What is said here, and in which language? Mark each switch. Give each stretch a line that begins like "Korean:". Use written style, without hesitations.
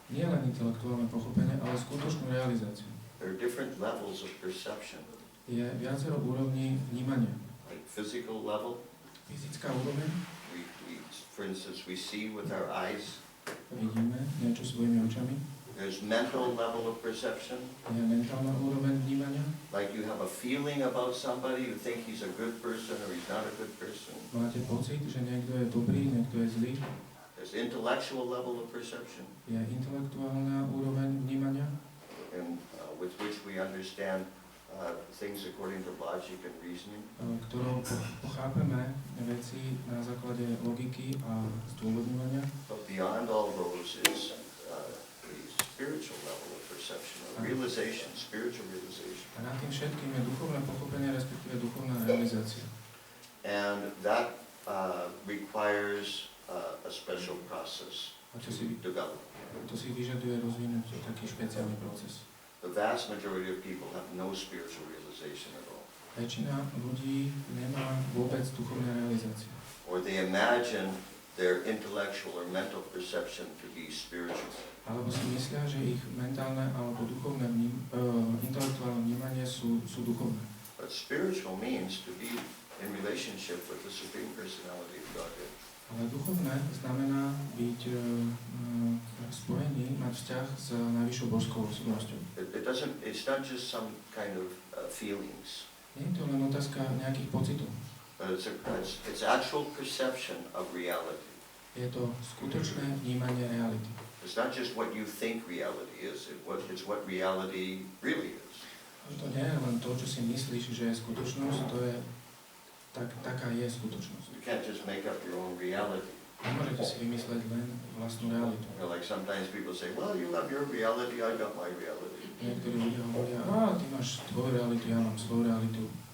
Slovak: Nie len intelektuálne pochopenie, ale skutočnú realizáciu.
English: There are different levels of perception.
Slovak: Je viacero úrovní vnímania.
English: Like physical level,
Slovak: Fyzická úroveň,
English: for instance, we see with our eyes.
Slovak: vidíme niečo svojimi očami.
English: There's mental level of perception.
Slovak: Je mentálna úroveň vnímania.
English: Like you have a feeling about somebody, you think he's a good person or he's not a good person.
Slovak: Máte pocit, že niekto je dobrý, niekto je zlý.
English: There's intellectual level of perception,
Slovak: Je intelektuálna úroveň vnímania,
English: and with which we understand things according to logic and reasoning.
Slovak: ktorou pochápeme veci na základe logiky a zdôvodňovania.
English: But beyond all those is the spiritual level of perception, or realization, spiritual realization.
Slovak: A nad tým všetkým je duchovné pochopenie, respektíve duchovná realizácia.
English: And that requires a special process
Slovak: A
English: to develop.
Slovak: to si vyžaduje rozvinúť taký špeciálny proces.
English: The vast majority of people have no spiritual realization at all.
Slovak: Väčšina ľudí nemá vôbec duchovné realizácie.
English: Or they imagine their intellectual or mental perception to be spiritual.
Slovak: Alebo si myslia, že ich mentálne alebo duchovné intelektuálne vnímanie sú duchovné.
English: But spiritual means to be in relationship with the Supreme Personality of Godhead.
Slovak: Ale duchovné znamená byť spojený, mať vzťah s najvyššou božskou osobnosťou.
English: It's not just some kind of feelings.
Slovak: Nie je to len otázka nejakých pocitov.
English: It's actual perception of reality.
Slovak: Je to skutočné vnímanie reality.
English: It's not just what you think reality is, it's what reality really is.
Slovak: To nie je len to, čo si myslíš, že je skutočnosť, to je taká je skutočnosť.
English: You can't just make up your own reality.
Slovak: Nemôžete si vymysleť len vlastnú realitu.
English: You know, like sometimes people say, well, you have your reality, I got my reality.
Slovak: Niektorí ľudia hovoria, ty máš tvoju realitu, ja mám svoju realitu.